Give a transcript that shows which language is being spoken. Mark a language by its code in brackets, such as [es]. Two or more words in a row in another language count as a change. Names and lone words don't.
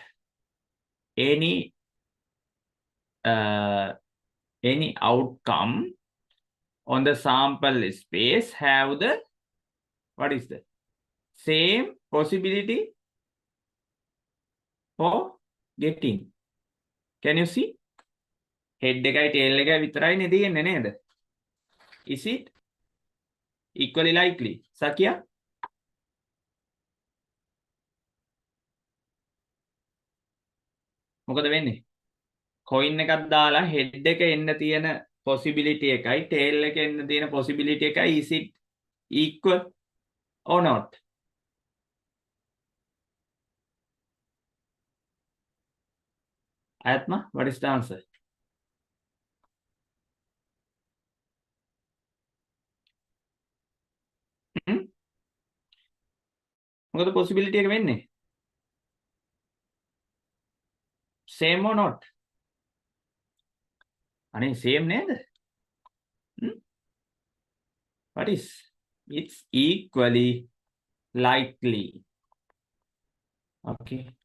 [en] Any outcome on the sample space have the what is the same possibility for getting? Can you see? [si] Head එකයි tail එකයි විතරයි නේ තියෙන්නේ නේද? [en] Is it equally likely? Sakya? [si] මොකද වෙන්නේ? coin එකක් දාලා head එක එන්න තියෙන possibility එකයි tail එක එන්න තියෙන possibility එකයි [en] is it equal or not? Ayatma, what is the answer? [si] මොකද possibility එක වෙන්නේ? [en] Same or not? [si] අනේ same නේද? [en] What is? It's equally likely. Okay.